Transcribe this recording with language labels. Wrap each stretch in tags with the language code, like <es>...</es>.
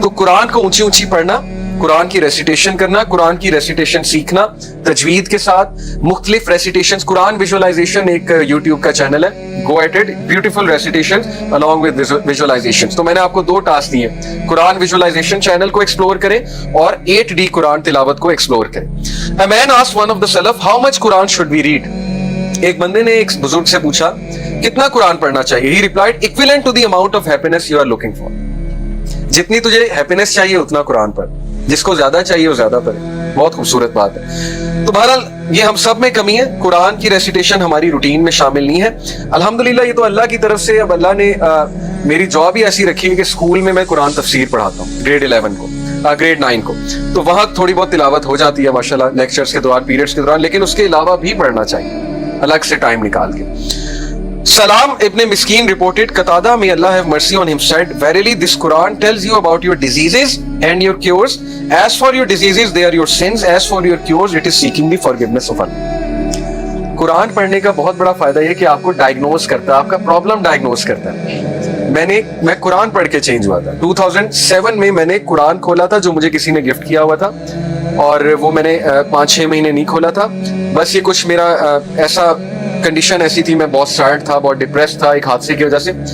<hi>तो कुरान को ऊंची ऊंची पढ़ना, कुरान की रेसिटेशन करना, कुरान की रेसिटेशन सीखना तजवीद के साथ, मुख्तलिफ रेसिटेशंस, कुरान विजुअलाइजेशन एक यूट्यूब का चैनल है,</hi> <en>Go at it, beautiful recitations along with visualisations.</en> <hi>तो मैंने आपको 2 टास्क दिए, कुरान विजुअलाइजेशन चैनल को एक्सप्लोर करें और 8D कुरान तिलावत को एक्सप्लोर करें।</hi> <en>A man asked one of the सलफ, how much Quran should we read?</en> <hi>एक बंदे ने एक बुजुर्ग से पूछा, कितना कुरान पढ़ना चाहिए?</hi> <en>He replied, equivalent to the amount of happiness you are looking for.</en> <hi>जितनी तुझे हैप्पीनेस चाहिए उतना कुरान पढ़, जिसको ज्यादा चाहिए वो ज्यादा पढ़े। बहुत खूबसूरत बात है। तो बहरहाल ये हम सब में कमी है, कुरान की रेसिटेशन हमारी रूटीन में शामिल नहीं है। अल्हम्दुलिल्लाह ये तो अल्लाह की तरफ से, अब अल्लाह ने मेरी जॉब ही ऐसी रखी है कि स्कूल में मैं कुरान तफसीर पढ़ाता हूँ, ग्रेड 11 को, ग्रेड 9 को, तो वहाँ थोड़ी बहुत तिलावत हो जाती है माशाल्लाह, लेक्चर्स के दौरान, पीरियड्स के दौरान, लेकिन उसके अलावा भी पढ़ना चाहिए अलग से टाइम निकाल के।</hi> <en>Salam ibn Miskin reported, Qatada, may Allah have mercy on him, said, verily this Quran tells you about your diseases and your cures. As for your diseases, they are your sins. As for your cures, it is seeking the forgiveness of Allah.</en> <hi>Quran पढ़ने का बहुत बड़ा फायदा ये कि आपको diagnose करता है, आपका प्रॉब्लम डायग्नोज करता है। मैं कुरान पढ़ के चेंज हुआ था। 2007 में मैंने कुरान खोला था, जो मुझे किसी ने गिफ्ट किया हुआ था, और वो मैंने 5-6 महीने नहीं खोला था। बस ये कुछ मेरा ऐसा कंडीशन ऐसी थी, मैं बहुत सैड था, बहुत डिप्रेस था एक हादसे की वजह से।</hi>